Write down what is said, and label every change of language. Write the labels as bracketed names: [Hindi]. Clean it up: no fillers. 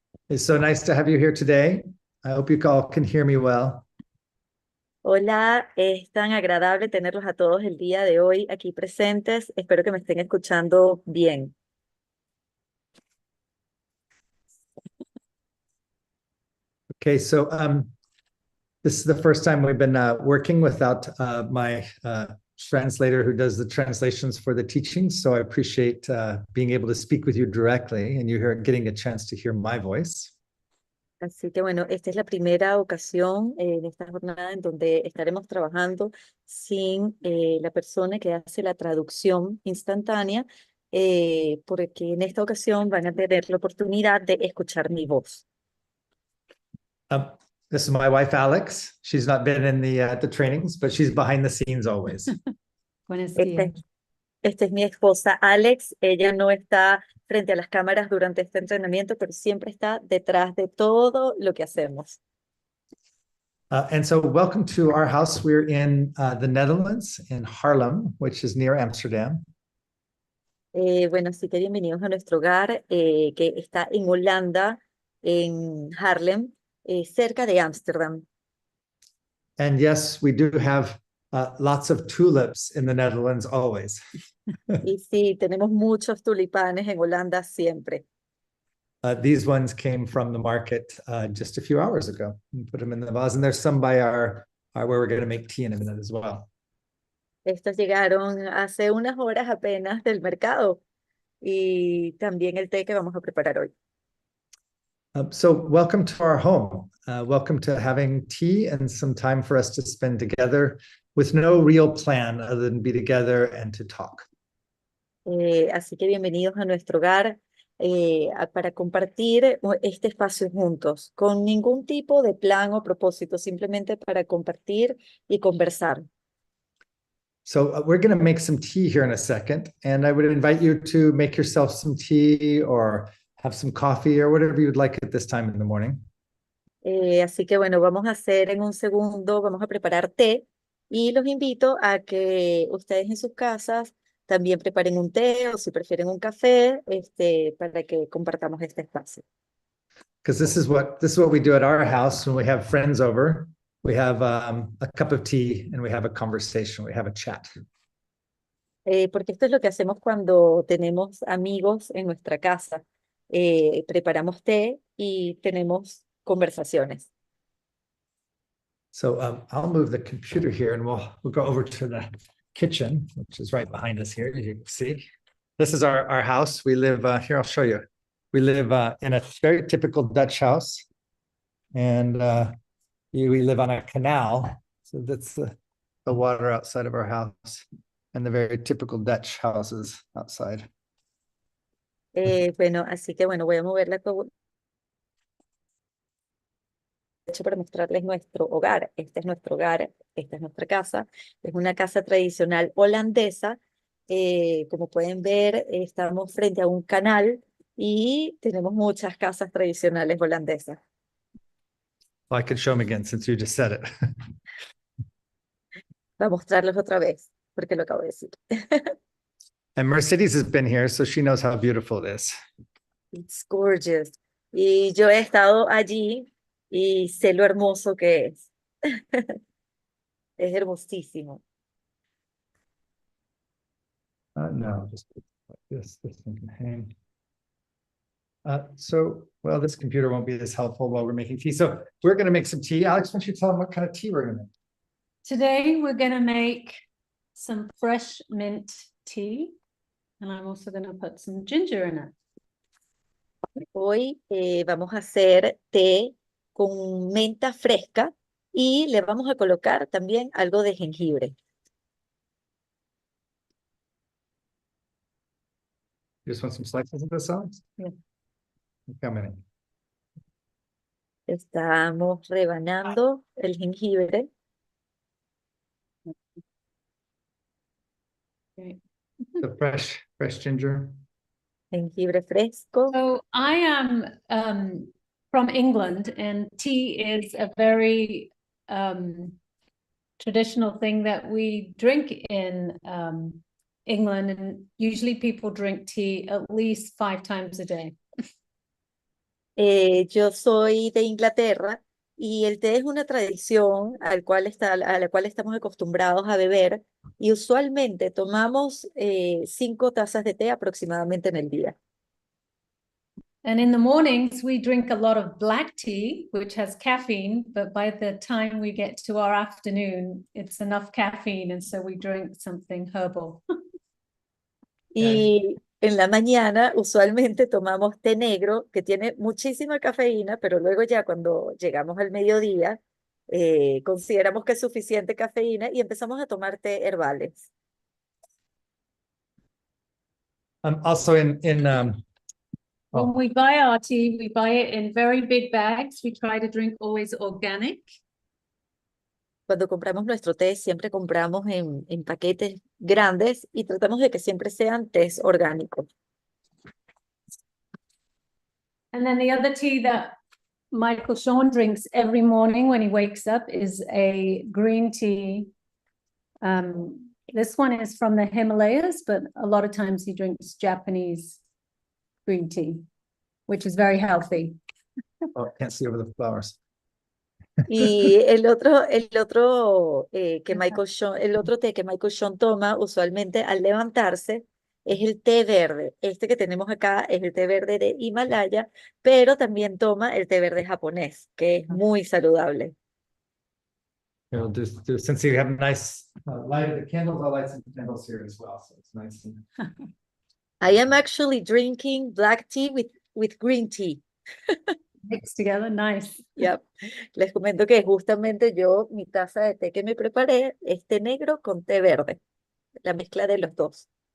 [English] It's so nice to have you here today. I hope you all can hear me well. [Spanish] Hola, es tan agradable tenerlos a todos el día de hoy aquí presentes. Espero que me estén escuchando bien. [English] Okay, so this is the first time we've been working without my translator who does the translations for the teachings. So I appreciate being able to speak with you directly and you're getting a chance to hear my voice. [Spanish] Así que bueno, esta es la primera ocasión en esta jornada en donde estaremos trabajando sin la persona que hace la traducción instantánea, porque en esta ocasión van a tener la oportunidad de escuchar mi voz. [English] This is my wife, Alex. She's not been in the trainings, but she's behind the scenes always. [Spanish] Buenos Esta días. esta es mi esposa Alex. Ella no está frente a las cámaras durante este entrenamiento, pero siempre está detrás de todo lo que hacemos. [English] And so welcome to our house. We're in the Netherlands, in Haarlem, which is near Amsterdam. [Spanish] Bueno, así que bienvenidos a nuestro hogar, que está en Holanda, en Haarlem, cerca de Ámsterdam. [English] And yes, we do have lots of tulips in the Netherlands always. [Spanish] Y sí, tenemos muchos tulipanes en Holanda siempre. [English] These ones came from the market just a few hours ago. We put them in the vase, and there's some by our where we're going to make tea in a minute as well. [Spanish] Estos llegaron hace unas horas apenas del mercado y también el té que vamos a preparar hoy. [English] So welcome to our home. Welcome to having tea and some time for us to spend together with no real plan other than be together and to talk. [Spanish] Así que bienvenidos a nuestro hogar para compartir este espacio juntos, con ningún tipo de plan o propósito, simplemente para compartir y conversar. [English] So we're going to make some tea here in a second, and I would invite you to make yourself some tea or have some coffee or whatever you'd like at this time in the morning. [Spanish] Así que bueno, vamos a hacer en un segundo, vamos a preparar té y los invito a que ustedes en sus casas también preparen un té o si prefieren un café, para que compartamos este espacio. [English] Because this is what we do at our house when we have friends over. We have a cup of tea and we have a conversation. We have a chat. [Spanish] Porque esto es lo que hacemos cuando tenemos amigos en nuestra casa. Preparamos té y tenemos conversaciones. [English] So I'll move the computer here and we'll go over to the kitchen, which is right behind us here. As you can see, this is our house. We live here. I'll show you. We live in a very typical Dutch house, and we live on a canal. So that's the water outside of our house, and the very typical Dutch houses outside. [Spanish] Bueno, así que bueno, voy a mover la para mostrarles nuestro hogar. Este es nuestro hogar, esta es nuestra casa. Es una casa tradicional holandesa. Como pueden ver, estamos frente a un canal y tenemos muchas casas tradicionales holandesas. [English] Well, I could show them again since you just said it. [Spanish] Voy a mostrarles otra vez, porque lo acabo de decir. [English] And Mercedes has been here, so she knows how beautiful it is. It's gorgeous. [Spanish] Y yo he estado allí y sé lo hermoso que es. Es hermosísimo. [English] No, just like this thing can hang. So, well, this computer won't be as helpful while we're making tea. So we're going to make some tea. Alex, why don't you tell them what kind of tea we're going to make? Today we're going to make some fresh mint tea, and I'm also going to put some ginger in it. [Spanish] Hoy vamos a hacer té con menta fresca y le vamos a colocar también algo de jengibre. [English] You just want some slices of this, Alex? Yeah. How many? [Spanish] Estamos rebanando el jengibre. [English] Okay. The fresh ginger. [Spanish] Jengibre fresco. [English] So I am from England, and tea is a very traditional thing that we drink in England, and usually people drink tea at least 5 times a day. [Spanish] Yo soy de Inglaterra Y el té es una tradición a la cual estamos acostumbrados a beber y usualmente tomamos 5 tazas de té aproximadamente en el día. [English] And in the mornings, we drink a lot of black tea, which has caffeine, but by the time we get to our afternoon, it's enough caffeine, and so we drink something herbal. [Spanish] Y en la mañana usualmente tomamos té negro que tiene muchísima cafeína, pero luego ya cuando llegamos al mediodía consideramos que es suficiente cafeína y empezamos a tomar té herbales. [English] Also When we buy our tea, we buy it in very big bags. We try to drink always organic. [Spanish] Cuando compramos nuestro té, siempre compramos en paquetes grandes y tratamos de que siempre sean tés orgánicos. [English] And then the other tea that Michael Shaun drinks every morning when he wakes up is a green tea. This one is from the Himalayas, but a lot of times he drinks Japanese green tea, which is very healthy. oh, can't see over the flowers. [Spanish] Y el otro té que Michael Shaun toma usualmente al levantarse es el té verde. Este que tenemos acá es el té verde de Himalaya, pero también toma el té verde japonés, que es muy saludable. [English] Since you have a nice light of the candles, I'll light some candles here as well, so it's nice. I am actually drinking black tea with green tea. Mixed together, nice. Yep. [Spanish] Les comento que justamente mi taza de té que me preparé es té negro con té verde, la mezcla de los dos.